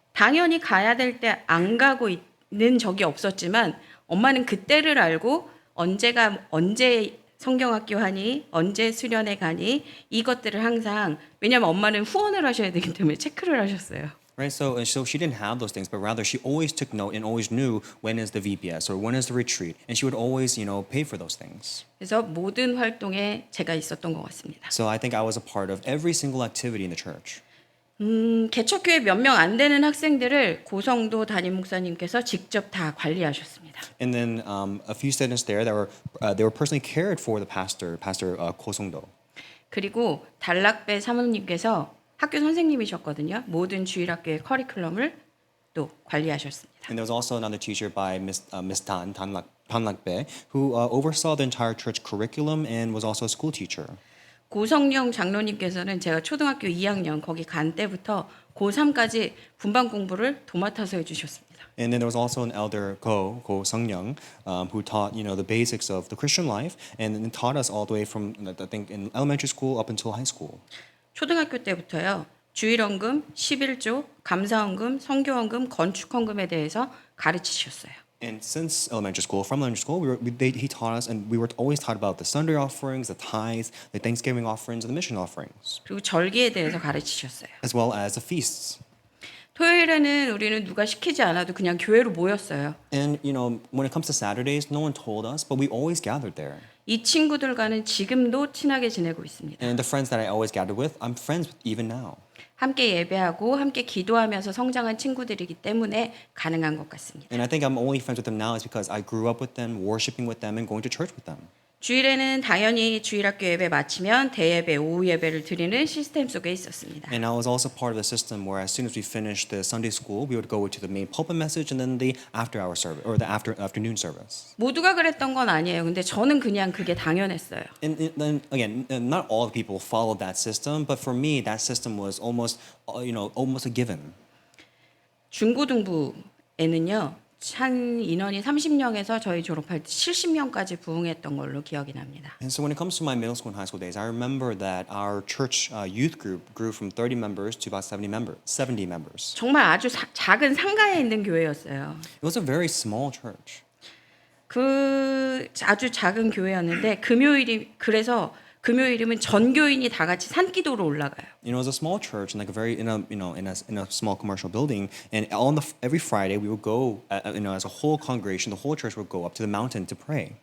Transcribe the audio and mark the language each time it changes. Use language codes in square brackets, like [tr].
[ko] 당연히 가야 될 때 안 가고 있는 적이 없었지만 엄마는 그때를 알고 언제 성경학교 하니 언제 수련회 가니 이것들을 항상 왜냐하면 엄마는 후원을 하셔야 되기 때문에 체크를 하셨어요. [en] Right, so she didn't have those things, but rather she always took note and always knew when is the VBS or when is the retreat, and she would always, pay for those things. [ko] 그래서 모든 활동에 제가 있었던 것 같습니다. [en] So I think I was a part of every single activity in the church. [ko] 개척교회 몇 명 안 되는 학생들을 고성도 담임 목사님께서 직접 다 관리하셨습니다. [en] And then a few students there that they were personally cared for the pastor Ko Sung-do. [ko] 그리고 단락배 사모님께서 학교 선생님이셨거든요. 모든 주일학교의 커리큘럼을 또 관리하셨습니다. [en] And there was also another teacher by Miss Dan Lakbe, who oversaw the entire church curriculum and was also a school teacher. [ko] 고성령 장로님께서는 제가 초등학교 2학년 거기 간 때부터 고3까지 분반 공부를 도맡아서 해주셨습니다. [en] And then there was also an elder Ko Sung-young, who taught the basics of the Christian life and then taught us all the way from I think in elementary school up until high school. [ko] 초등학교 때부터요. 주일헌금, 11조, 감사헌금, 성교헌금, 건축헌금에 대해서 가르치셨어요. [en] And since from elementary school, he taught us, and we were always taught about the Sunday offerings, the tithes, the Thanksgiving offerings, and the mission offerings, [ko] 그리고 절기에 대해서 가르치셨어요. [en] as well as the feasts. [ko] 토요일에는 우리는 누가 시키지 않아도 그냥 교회로 모였어요. [en] And when it comes to Saturdays, no one told us, but we always gathered there. [ko] 이 친구들과는 지금도 친하게 지내고 있습니다. [en] And the friends that I always gathered with, I'm friends with even now. [ko] 함께 예배하고 함께 기도하면서 성장한 친구들이기 때문에 가능한 것 같습니다. [en] And I think I'm only friends with them now is because I grew up with them, worshiping with them, and going to church with them. [ko] 주일에는 당연히 주일학교 예배 마치면 대예배, 오후 예배를 드리는 시스템 속에 있었습니다. [en] And I was also part of the system where as soon as we finished the Sunday school, we would go to the main pulpit message and then the after-hour service or the afternoon service. [ko] 모두가 그랬던 건 아니에요. 근데 저는 그냥 그게 당연했어요. [en] And then again, not all the people followed that system, but for me, that system was almost a given. [ko] 중고등부에는요. 한 인원이 30명에서 저희 졸업할 때 70명까지 부흥했던 걸로 기억이 납니다. [en] And so when it comes to my middle school and high school days, I remember that our church youth group grew from 30 members to about 70 members. [ko] 정말 아주 작은 상가에 있는 교회였어요. [en] It was a very small church. [ko] 그 아주 작은 교회였는데 그래서 금요일이면 전교인이 다 같이 산기도로 올라가요. [en] It was a small church in a small commercial building, and every Friday we would go as a whole congregation, the whole church would go up to the mountain to pray.